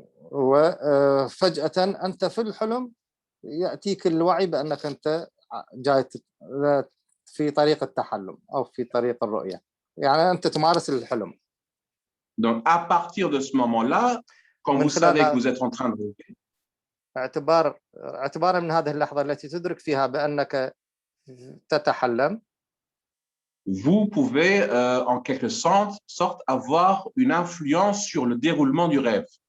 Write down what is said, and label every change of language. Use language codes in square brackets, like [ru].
[ar] وفجأة أنت في الحلم يأتيك الوعي بأنك أنت جاي في طريق التحلم أو في طريق الرؤية، يعني أنت تمارس الحلم. [fr] Donc à partir de ce moment-là, quand vous savez que vous êtes en train de rêver, [ar] اعتبارا من هذه اللحظة التي تدرك فيها بأنك تتحلم. [fr] Vous pouvez en quelque sorte avoir une influence sur le déroulement du rêve.